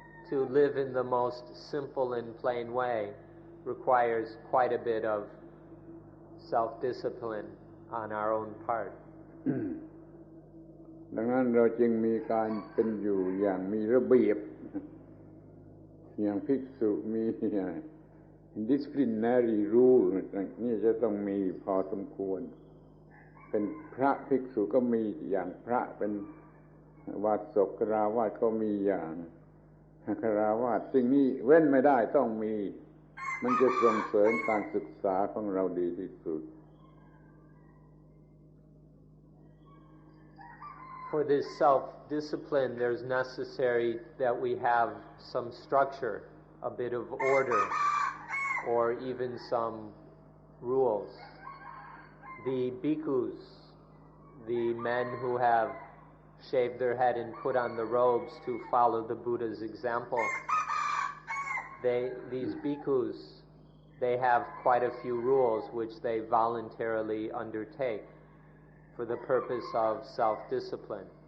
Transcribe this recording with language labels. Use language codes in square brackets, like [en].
[en] To live in the most simple and plain way requires quite a bit of self-discipline on our own part. [th] ดังนั้นเราจึงมีการเป็นอยู่อย่างมีระเบียบอย่างภิกษุมี [en] disciplinary rule [th] นี่จะต้องมีพอสมควรเป็นพระภิกษุก็มีอย่างพระเป็นวาสกฆราวาสก็มีอย่างฆราวาสสิ่งนี้เว้นไม่ได้ต้องมีมันจะส่งเสริมการศึกษาของเราดีที่สุด [en] For this self-discipline, there's necessary that we have some structure, a bit of order, or even some rules. The bhikkhus, the men who have shaved their head and put on the robes to follow the Buddha's example, these bhikkhus, they have quite a few rules which they voluntarily undertake for the purpose of self-discipline.